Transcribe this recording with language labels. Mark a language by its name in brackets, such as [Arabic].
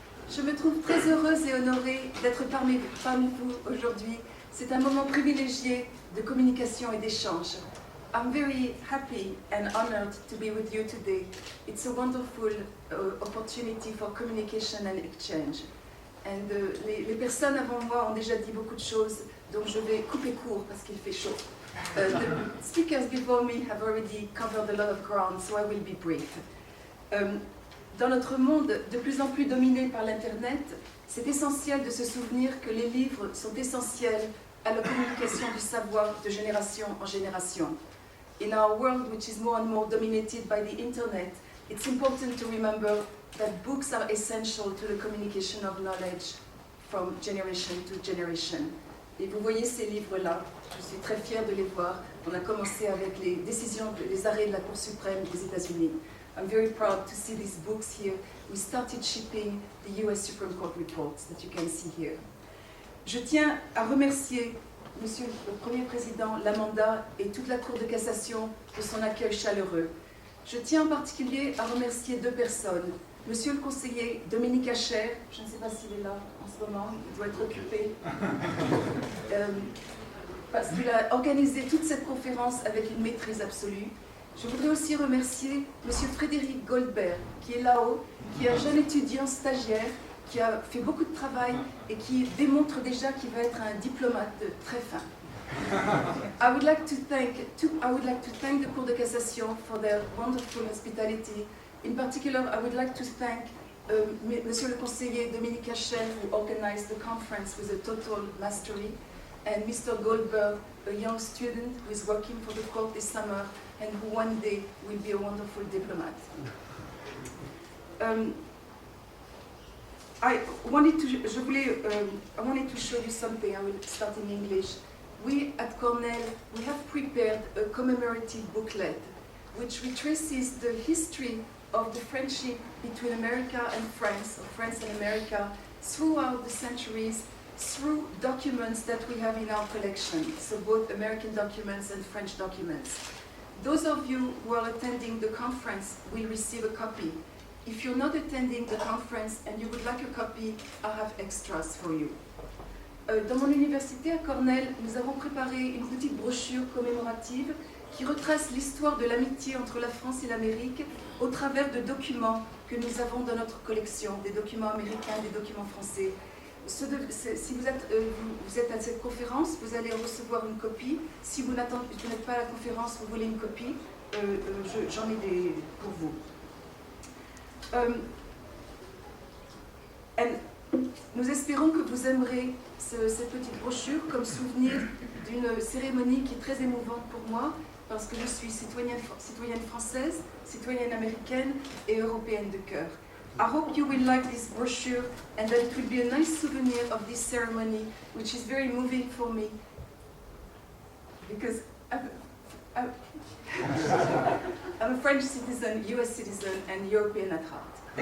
[French] Je me trouve très heureuse et honorée d'être parmi vous aujourd'hui. C'est un moment privilégié de communication et d'échange. [English] I'm very happy and honored to be with you today. It's a wonderful opportunity for communication and exchange. [French] And les personnes avant moi ont déjà dit beaucoup de choses, donc je vais couper court parce qu'il fait chaud. [English] The speakers before me have already covered a lot of ground, so I will be brief. [French] Dans notre monde de plus en plus dominé par l'Internet, c'est essentiel de se souvenir que les livres sont essentiels à la communication du savoir de génération en génération. [English] In our world, which is more and more dominated by the Internet, it's important to remember that books are essential to the communication of knowledge from generation to generation. [French] Et vous voyez ces livres-là, je suis très fière de les voir. On a commencé avec les décisions, les arrêts de la Cour suprême des États-Unis. [English] I'm very proud to see these books here. We started shipping the US Supreme Court reports that you can see here. [French] Je tiens à remercier Monsieur le Premier Président, l'Amanda et toute la Cour de cassation de son accueil chaleureux. Je tiens en particulier à remercier deux personnes. Monsieur le conseiller Dominique Hacher, je ne sais pas s'il est là en ce moment, il doit être occupé, parce qu'il a organisé toute cette conférence avec une maîtrise absolue. Je voudrais aussi remercier Monsieur Frédéric Goldberg, qui est là-haut, qui est un jeune étudiant stagiaire, qui a fait beaucoup de travail et qui démontre déjà qu'il va être un diplomate très fin. [English] I would like to thank the Cour de cassation for their wonderful hospitality. In particular, I would like to thank Monsieur le conseiller Dominique Hacher, who organized the conference with a total mastery, and Mr. Goldberg, a young student who is working for the court this summer and who one day will be a wonderful diplomat. I wanted to show you something. I will start in English. We at Cornell, we have prepared a commemorative booklet which retraces the history of the friendship between America and France, or France and America, throughout the centuries, through documents that we have in our collection, so both American documents and French documents. Those of you who are attending the conference will receive a copy. If you're not attending the conference and you would like a copy, I have extras for you. [French] Dans mon université à Cornell, nous avons préparé une petite brochure commémorative qui retrace l'histoire de l'amitié entre la France et l'Amérique au travers de documents que nous avons dans notre collection, des documents américains, des documents français. Si vous êtes à cette conférence, vous allez recevoir une copie. Si vous n'êtes pas à la conférence, vous voulez une copie, j'en ai des pour vous. Nous espérons que vous aimerez cette petite brochure comme souvenir d'une cérémonie qui est très émouvante pour moi parce que je suis citoyenne française, citoyenne américaine et européenne de cœur. [English] I hope you will like this brochure and that it will be a nice souvenir of this ceremony, which is very moving for me because I'm a French citizen, US citizen, and European at heart.